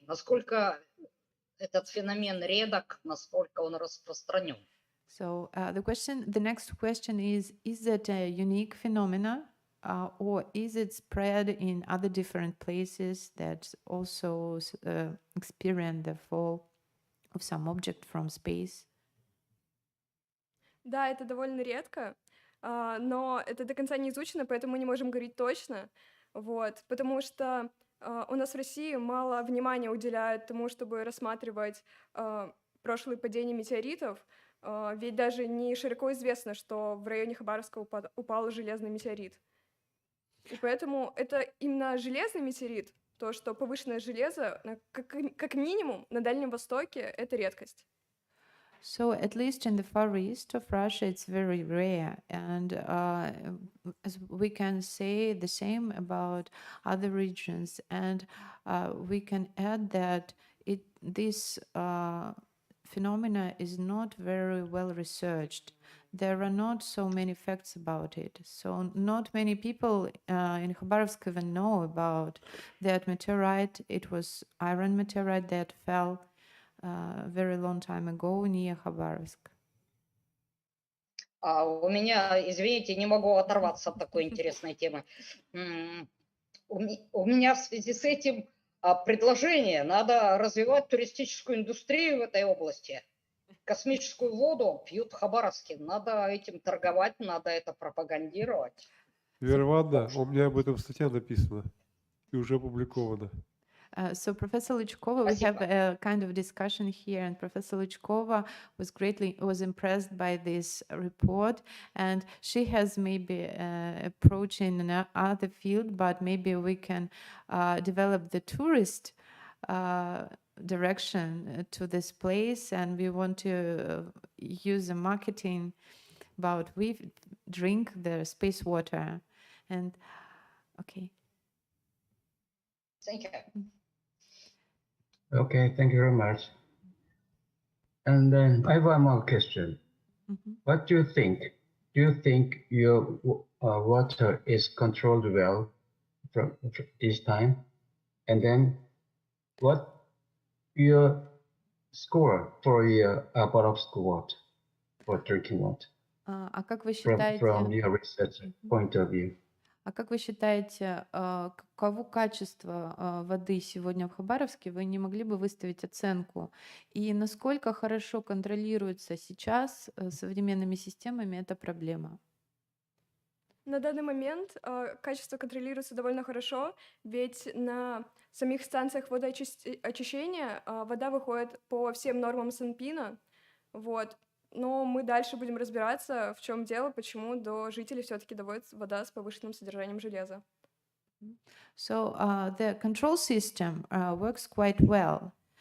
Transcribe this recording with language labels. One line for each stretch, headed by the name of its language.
Russian: Насколько этот феномен редок, насколько он распространен?
English: So the next question is that a unique phenomena or is it spread in other different places that also experience the fall of some object from space?
Russian: Да, это довольно редко, но это до конца не изучено, поэтому мы не можем говорить точно, вот, потому что у нас в России мало внимания уделяют тому, чтобы рассматривать прошлые падения метеоритов, ведь даже не широко известно, что в районе Хабаровска упал железный метеорит. И поэтому это именно железный метеорит, то, что повышенное железо, как минимум на Дальнем Востоке, это редкость.
English: So at least in the Far East of Russia, it's very rare. And as we can say the same about other regions. And we can add that this phenomena is not very well researched. There are not so many facts about it. So not many people in Khabarovsk even know about that meteorite. It was iron meteorite that fell very long time ago near Khabarovsk.
Russian: У меня, извините, не могу оторваться от такой интересной темы. У меня в связи с этим предложение. Надо развивать туристическую индустрию в этой области. Космическую воду пьют в Хабаровске. Надо этим торговать, надо это пропагандировать. Верванда, у меня об этом статья написана и уже опубликована.
English: So Professor Lychkova, we have a kind of discussion here, and Professor Lychkova was impressed by this report, and she has maybe approach in another field, but maybe we can develop the tourist direction to this place, and we want to use the marketing about we drink the space water, and okay. Thank you. Okay, thank you very much. And then I have one more question. What do you think? Do you think your water is controlled well from this time? And then what your score for your Khabarovsk water, for drinking water?
Russian: А как вы считаете?
English: From your research point of view.
Russian: А как вы считаете, каково качество воды сегодня в Хабаровске? Вы не могли бы выставить оценку? И насколько хорошо контролируется сейчас современными системами эта проблема? На данный момент качество контролируется довольно хорошо, ведь на самих станциях водоочищения вода выходит по всем нормам Санпина. Вот. Но мы дальше будем разбираться, в чем дело, почему до жителей все-таки доводится вода с повышенным содержанием железа.
English: So the control system works quite well.